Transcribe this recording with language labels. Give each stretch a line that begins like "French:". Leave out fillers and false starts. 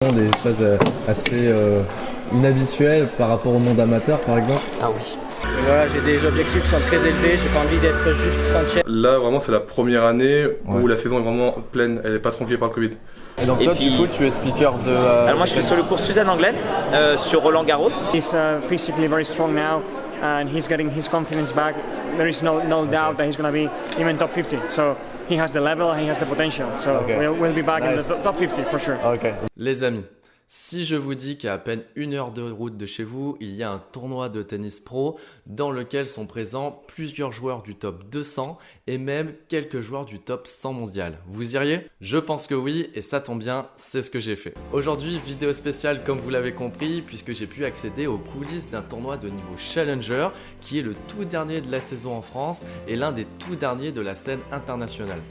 French: Des choses assez inhabituelles par rapport au monde amateur par exemple. Ah oui. Et voilà, j'ai des objectifs qui sont très élevés, j'ai pas envie d'être juste centième. Là vraiment c'est la première année où la saison est vraiment pleine, elle est pas tronquée par le Covid. Et donc toi puis, du coup tu es speaker de... Alors moi je suis sur le cours Suzanne Anglaine, sur Roland Garros.
English: He's physically very strong now and he's getting his confidence back. There is no doubt that he's going to be even top 50. So he has the level, he has the potential. So we'll be back in the top 50 for sure. Okay.
French: Les amis, si je vous dis qu'à peine 1 heure de route de chez vous, il y a un tournoi de tennis pro dans lequel sont présents plusieurs joueurs du top 200 et même quelques joueurs du top 100 mondial, vous iriez? Je pense que oui et ça tombe bien, c'est ce que j'ai fait. Aujourd'hui, vidéo spéciale comme vous l'avez compris puisque j'ai pu accéder aux coulisses d'un tournoi de niveau Challenger qui est le tout dernier de la saison en France et l'un des tout derniers de la scène internationale.